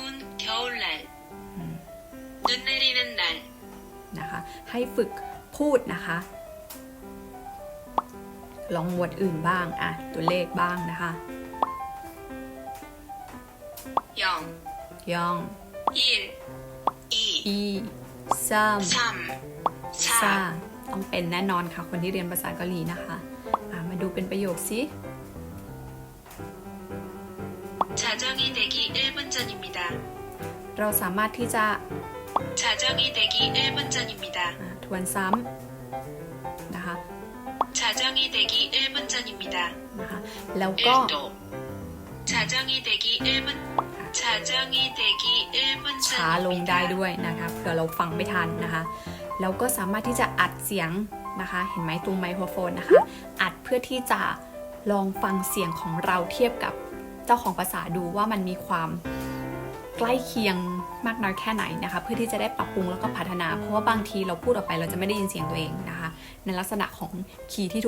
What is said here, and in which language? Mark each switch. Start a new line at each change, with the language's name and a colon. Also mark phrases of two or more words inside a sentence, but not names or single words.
Thai: นะคะให้ฝึกพูดนะคะลองหมวดอื่นบ้างตัวเลขบ้างนะคะยองอีซามต้องเป็นแน่นอนค่ะคนที่เรียนภาษาเกาหลีนะคะมาดูเป็นประโยคสิ
Korean: 자정이 되기 1분 전입니다.
Thai: เราสามารถที่จะ
Korean: 자정이 되기 1분 전입니다.
Thai: ทวนซ้ำนะคะ
Korean: 자정이 되기 1분 전입니다.
Thai: นะคะแล้วก็
Korean: 1도 자정이 되기 1분 자정이 되기 1분
Thai: ช้าลงได้
Korean: 전입니다.
Thai: ด้วยนะคะเผื่อเราฟังไม่ทันนะคะแล้วก็สามารถที่จะอัดเสียงนะคะเห็นไหมตรงไมโครโฟนนะคะอัดเพื่อที่จะลองฟังเสียงของเราเทียบกับเจ้าของภาษาดูว่ามันมีความ ใกล้เคียงมากน้อยแค่ไหนนะคะเพื่อที่จะได้ปรับปรุงแล้วก็พัฒนาเพราะว่าบางทีเราพูดออกไปเราจะไม่ได้ยินเสียงตัวเองนะคะในลักษณะของคีย์ที่